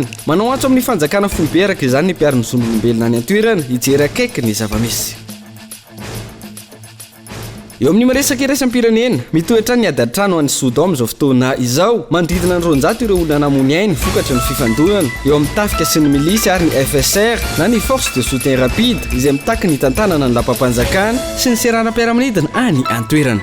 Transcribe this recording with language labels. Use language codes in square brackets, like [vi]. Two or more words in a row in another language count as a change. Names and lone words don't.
[mg] Manao antso amin'ny fanjakana foibe araka izany ny mpiarin'ny zon'olombelona any an-toerana hijery akaiky ny zava-misy. Eo amin'ny maresaka iraisam-pirenena, mitoetra ny adatrano an'ny Sodoma izao fotoana izao, manodidina ny 200 ireo olona namony ainy vokatra ny fifandonana, eo amin'ny tafika sy ny milisy ary ny FSR na ny [fr] force de soutien rapide [mg] izay mitaky ny tantanana ny lapam-panjakana sy ny seranam-piaramanidina any an-toerana.